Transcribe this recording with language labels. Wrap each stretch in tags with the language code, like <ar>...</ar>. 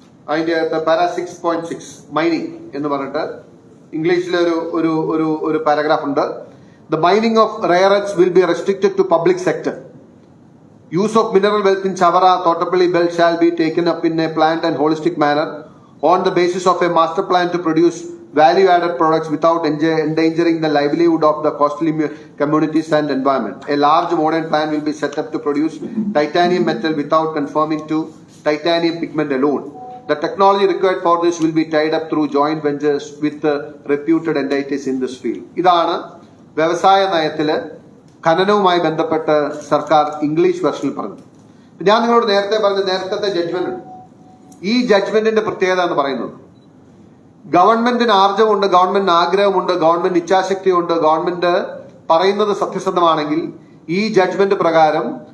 <ml>അതിന്റെ പാര 6.6 മൈനിങ് എന്ന് പറഞ്ഞിട്ട് ഇംഗ്ലീഷിലെ ഒരു പാരഗ്രാഫ് ഉണ്ട്.</ml> <en>The mining of rare earth will be restricted to public sector. Use of mineral wealth in Chavara, Thottapalli belt shall be taken up in a planned and holistic manner on the basis of a master plan to produce value-added products without endangering the livelihood of the coastal communities and environment. A large modern plan will be set up to produce titanium metal without conforming to titanium pigment alone. The technology required for this will be tied up through joint ventures with reputed entities in this field.</en> <ml>ഇതാണ് വ്യവസായ നയത്തില് ഖനനവുമായി ബന്ധപ്പെട്ട് സർക്കാർ English വെർഷനിൽ പറഞ്ഞു. ഞാൻ നിങ്ങളോട് നേരത്തെ judgement ഉണ്ട്. ഈ ജഡ്ജ്മെന്റിന്റെ പ്രത്യേകത എന്ന് പറയുന്നത് ഗവൺമെന്റിന് ആർജവമുണ്ട്, ഗവൺമെന്റിന് ആഗ്രഹമുണ്ട്, ഗവൺമെന്റ് ഇച്ഛാശക്തിയുണ്ട്, ഗവൺമെന്റ് പറയുന്നത് സത്യസന്ധമാണെങ്കിൽ ഈ ജഡ്ജ്മെന്റ് പ്രകാരം</ml>